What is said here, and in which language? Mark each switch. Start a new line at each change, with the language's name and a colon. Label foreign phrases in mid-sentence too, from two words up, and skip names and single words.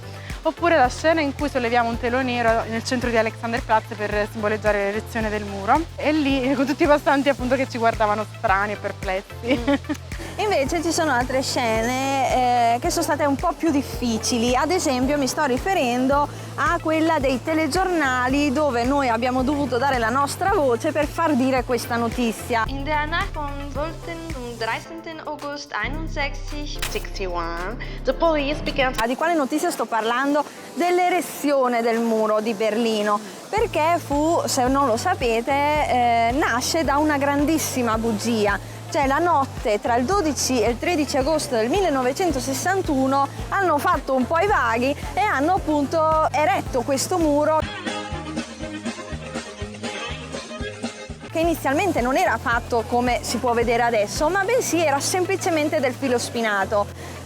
Italian: Oppure la scena in cui solleviamo un telo nero nel centro di Alexanderplatz per simboleggiare l'erezione del muro, e lì con tutti i passanti appunto che ci guardavano strani e perplessi. Invece ci sono altre scene che sono state un po' più difficili. Ad esempio mi sto riferendo a quella dei telegiornali, dove noi abbiamo dovuto dare la nostra voce per far dire questa notizia.
German: In der Nacht vom 12. zum 13. August 61,
English: the police began.
Italian: Di quale notizia sto parlando? Dell'erezione del muro di Berlino, perché fu, se non lo sapete, nasce da una grandissima bugia. Cioè, la notte tra il 12 e il 13 agosto del 1961 hanno fatto un po' i vaghi e hanno appunto eretto questo muro, che inizialmente non era fatto come si può vedere adesso, ma bensì era semplicemente del filo spinato.